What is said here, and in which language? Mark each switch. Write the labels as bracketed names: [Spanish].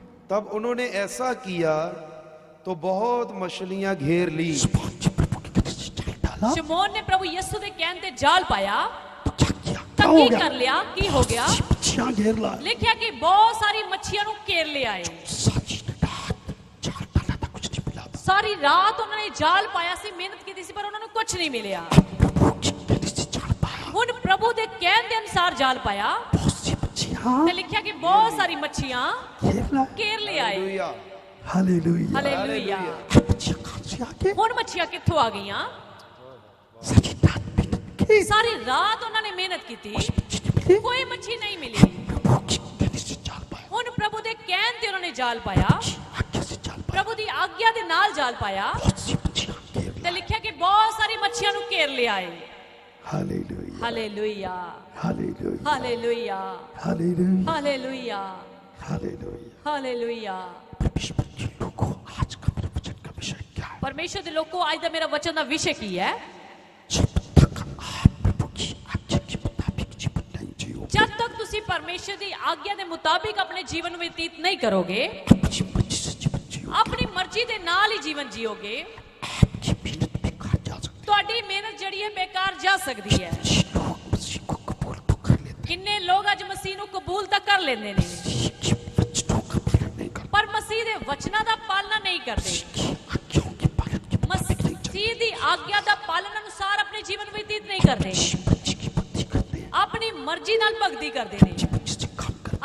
[Hindi] तब उन्होंने ऐसा किया तो बहुत मछलियां घेर ली। शमौन जी प्रभु की तरफ से जाल डाला, [Punjabi] ਸ਼ਮੌਨ ਨੇ ਪ੍ਰਭੂ ਯਿਸੂ ਦੇ ਕਹਿਣ ਤੇ ਜਾਲ ਪਾਇਆ [Hindi] तो क्या किया? [Punjabi] ਤਾਂ [Hindi] क्या हो [Punjabi] ਕੀ [Hindi] गया? [Punjabi] ਕਰ ਲਿਆ? ਕੀ ਹੋ ਗਿਆ? [Hindi] मछली मच्छियां घेर लाए। [Punjabi] लिखिया कि बहुत सारी मच्छियां ਨੂੰ ਘੇਰ ਲਿਆਏ। [Hindi] सारी रात जाल डाला था, कुछ नहीं मिला था। [Punjabi] ਸਾਰੀ ਰਾਤ ਉਹਨਾਂ ਨੇ ਜਾਲ ਪਾਇਆ ਸੀ, ਮਿਹਨਤ ਕੀਤੀ ਸੀ, ਪਰ ਉਹਨਾਂ ਨੂੰ ਕੁਝ ਨਹੀਂ ਮਿਲਿਆ। [Hindi] प्रभु की कहने से जाल पाया। [Punjabi] ਹੁਣ ਪ੍ਰਭੂ ਦੇ ਕਹਿਣ ਦੇ ਅਨੁਸਾਰ ਜਾਲ ਪਾਇਆ [Hindi] बहुत सी मच्छियां [Punjabi] ਤੇ ਲਿਖਿਆ ਕਿ ਬਹੁਤ ਸਾਰੀ ਮੱਛੀਆਂ [Hindi] घेर लाए। [Punjabi] ਘੇਰ ਲਿਆਏ। [Hindi] Hallelujah hallelujah. [Punjabi] ਹਾਲੇਲੂਇਆ। [Hindi] मच्छियां कहां से आ गई? [Punjabi] ਹੁਣ ਮੱਛੀਆਂ ਕਿੱਥੋਂ ਆ ਗਈਆਂ? [Hindi] सारी रात मेहनत की, [Punjabi] ਸਾਰੀ ਰਾਤ ਉਹਨਾਂ ਨੇ ਮਿਹਨਤ ਕੀਤੀ, [Hindi] मच्छी नहीं मिली। [Punjabi] ਕੋਈ ਮੱਛੀ ਨਹੀਂ ਮਿਲੀ। [Hindi] प्रभु की कहने से जाल पाया। [Punjabi] ਹੁਣ ਪ੍ਰਭੂ ਦੇ ਕਹਿਣ ਤੇ ਉਹਨਾਂ ਨੇ ਜਾਲ ਪਾਇਆ, [Hindi] आज्ञा से जाल पाया। [Punjabi] ਪ੍ਰਭੂ ਦੀ ਆਗਿਆ ਦੇ ਨਾਲ ਜਾਲ ਪਾਇਆ [Hindi] बहुत सी मच्छियां घेर [Punjabi] ਤੇ [Hindi] लाए। [Punjabi] ਲਿਖਿਆ ਕਿ ਬਹੁਤ ਸਾਰੀ ਮੱਛੀਆਂ ਨੂੰ ਘੇਰ ਲਿਆਏ। [Hindi] Hallelujah. [Punjabi] Hallelujah, [Hindi] hallelujah. [Punjabi] Hallelujah, [Hindi] hallelujah. [Punjabi] Hallelujah, [Hindi] hallelujah. [Punjabi] Hallelujah. [Hindi] परमेश्वर के लोगों, आज का मेरा वचन का विषय क्या है? [Punjabi] ਪਰਮੇਸ਼ਰ ਦੇ ਲੋਕੋ, ਅੱਜ ਦਾ ਮੇਰਾ ਵਚਨ ਦਾ ਵਿਸ਼ੇ ਕੀ ਹੈ? [Hindi] जब तक आप प्रभु की आज्ञा के मुताबिक जीवन नहीं जियोगे, [Punjabi] ਜਦ तक ਤੁਸੀਂ ਪਰਮੇਸ਼ਰ ਦੀ ਆਗਿਆ ਦੇ ਮੁਤਾਬਿਕ ਆਪਣੇ ਜੀਵਨ ਨੂੰ ਬਤੀਤ ਨਹੀਂ ਕਰੋਗੇ, [Hindi] अपनी मर्जी से जीवन जियोगे, [Punjabi] ਆਪਣੀ ਮਰਜ਼ੀ ਦੇ ਨਾਲ ਹੀ ਜੀਵਨ ਜੀਓਗੇ, [Hindi] आपकी मेहनत बेकार जा सकती [Punjabi] ਤੁਹਾਡੀ ਮਿਹਨਤ ਜਿਹੜੀ ਹੈ ਬੇਕਾਰ ਜਾ ਸਕਦੀ ਹੈ। [Hindi] है। कुछ लोग मसीह को कबूल तो कर लेते [Punjabi] ਕਿੰਨੇ ਲੋਕ ਅੱਜ ਮਸੀਹ ਨੂੰ ਕਬੂਲ ਤਾਂ ਕਰ ਲੈਂਦੇ ਨੇ, [Hindi] हैं, मसीह के वचनों का पालन नहीं करते, [Punjabi] ਪਰ ਮਸੀਹ ਦੇ ਵਚਨਾਂ ਦਾ ਪਾਲਣਾ ਨਹੀਂ ਕਰਦੇ। [Hindi] मसीह की आज्ञाओं के पालन के मुताबिक नहीं चलते, [Punjabi] ਮਸੀਹ ਦੀ ਆਗਿਆ ਦਾ ਪਾਲਣ ਅਨੁਸਾਰ ਆਪਣੇ ਜੀਵਨ ਬਤੀਤ ਨਹੀਂ ਕਰਦੇ, [Hindi] अपनी मर्जी की भक्ति करते हैं, [Punjabi] ਆਪਣੀ ਮਰਜ਼ੀ ਨਾਲ ਭਗਤੀ ਕਰਦੇ ਨੇ, [Hindi] अपनी मर्जी से काम करते हैं,